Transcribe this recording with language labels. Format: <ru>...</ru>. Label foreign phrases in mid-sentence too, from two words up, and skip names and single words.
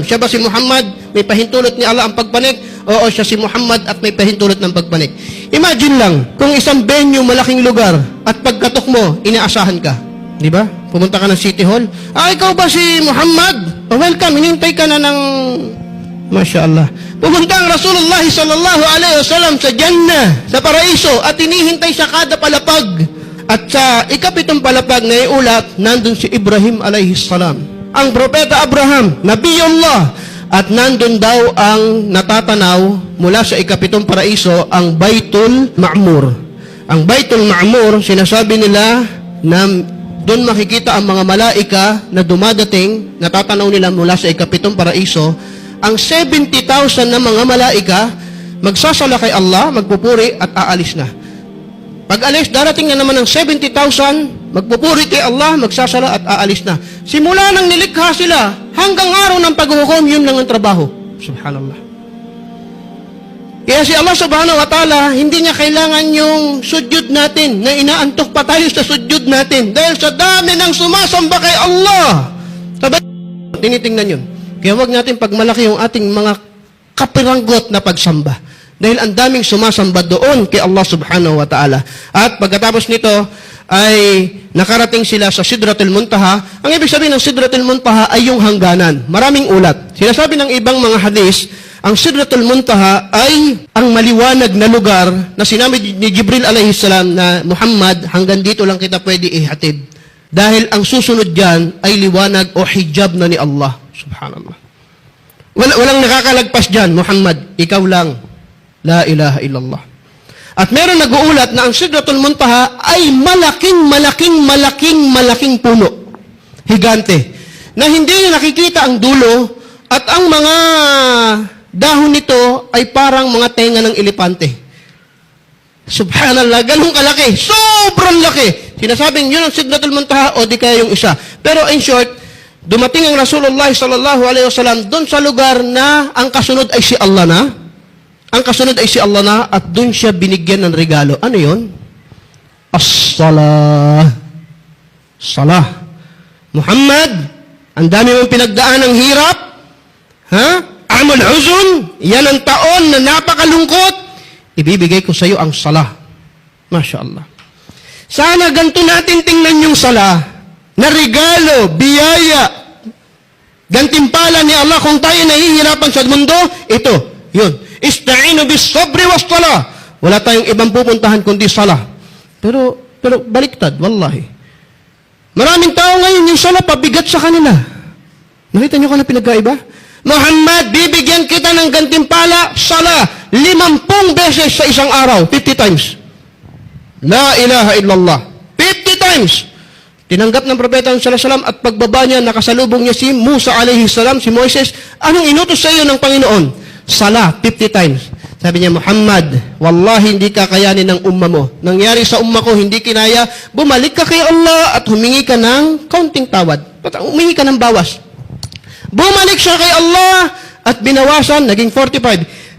<tl>Siya ba si Muhammad? May pahintulot ni Allah ang pagpanik? Oo, siya si Muhammad at may pahintulot ng pagpanik. Imagine lang, kung isang venue, malaking lugar, at pagkatok mo, inaasahan ka. Di ba? Pumunta ka ng City Hall. Ikaw ba si Muhammad? Welcome, hinintay ka na ng...</tl> <ar>ما شاء الله.</ar> <tl>Pumunta ang</tl> <ar>رسول الله صلى الله عليه وسلم</ar> <tl>sa Jannah, sa paraiso, at hinihintay sa kada palapag. At sa ikapitong palapag na iulat, nandun si Ibrahim</tl> <ar>عليه السلام.</ar> <tl>Ang propeta Abraham, Nabiyullah. At nandun daw ang natatanaw mula sa ikapitong paraiso, ang Baitul Ma'mur. Ang Baitul Ma'mur, sinasabi nila na doon makikita ang mga malaika na dumadating, natatanaw nila mula sa ikapitong paraiso. Ang 70,000 na mga malaika, magsasala kay Allah, magpupuri at aalis na. Pag alis, darating na naman ng 70,000, magpupuri kay Allah, magsasala at aalis na. Simula nang nilikha sila, hanggang araw ng paghuhukom, yun lang ang trabaho. Subhanallah. Kaya si</tl> <ar>الله سبحانه وتعالى,</ar> <tl>hindi niya kailangan yung sudyod natin, na inaantok pa tayo sa sudyod natin. Dahil sa dami ng sumasamba kay Allah. Sabay, tinitingnan yun. Kaya huwag natin pagmalaki yung ating mga kapiranggot na pagsamba. Dahil ang daming sumasamba doon kay</tl> <ar>الله سبحانه وتعالى.</ar> <tl>At pagkatapos nito, ay nakarating sila sa Sidratul Muntaha. Ang ibig sabihin ng Sidratul Muntaha ay yung hangganan. Maraming ulat. Sinasabi ng ibang mga hadis, ang Sidratul Muntaha ay ang maliwanag na lugar na sinabi ni Jibril</tl> <ar>عليه السلام</ar> <tl>na Muhammad, hanggang dito lang kita pwede ihatid. Dahil ang susunod dyan ay liwanag o hijab na ni Allah. Subhanallah. Walang nakakalagpas dyan, Muhammad, ikaw lang.</tl> <ar>لا إله إلا الله.</ar> <tl>At meron nag-uulat na ang Sidratul Muntaha ay malaking puno. Higante. Na hindi nakikita ang dulo at ang mga dahon nito ay parang mga tenga ng elepante. Subhanallah, ganun kalaki. Sobrang laki. Sinasabing yun ang Sidratul Muntaha o di kaya yung isa. Pero</tl> <en>in short,</en> <tl>dumating ang</tl> <ar>رسول الله صلى الله عليه وسلم</ar> <tl>doon sa lugar na ang kasunod ay si Allah na. Ang kasunod ay si Allah na at doon siya binigyan ng regalo. Ano yun? As-salah. Salah. Muhammad, ang dami mong pinagdaan ng hirap.</tl> <ar>Ha? عام الحزن.</ar> <tl>Yan ang taon na napakalungkot. Ibibigay ko sa iyo ang salah.</tl> <ar>ما شاء الله.</ar> <tl>Sana ganito natin tingnan yung salah na regalo, biyaya, gantimpala ni Allah kung tayo nahihirapan sa mundo, ito, yun.</tl> <ar>استعينوا بالصبر والصلاة.</ar> <tl>Wala tayong ibang pupuntahan kundi salah. Pero baliktad, wallahi. Maraming tao ngayon, yung salah pabigat sa kanila. Nakita niyo ka na pinagkaiba? Muhammad, bibigyan kita ng gantimpala, salah, 50 beses sa isang araw, 50 times.</tl> <ar>لا إله إلا الله. 50 times.</ar> <tl>Tinanggap ng propeta</tl> <ar>صلى الله عليه وسلم</ar> <tl>at pagbaba niya, nakasalubong niya si Musa</tl> <ar>عليه السلام,</ar> <tl>si Moises. Anong inutos sa iyo ng Panginoon? Salah, 50 times. Sabi niya, Muhammad, wallahi hindi kakayanin ng umma mo. Nangyari sa umma ko, hindi kinaya. Bumalik ka kay Allah at humingi ka ng kaunting tawad. Humingi ka ng bawas. Bumalik siya kay Allah at binawasan, naging 45.</tl>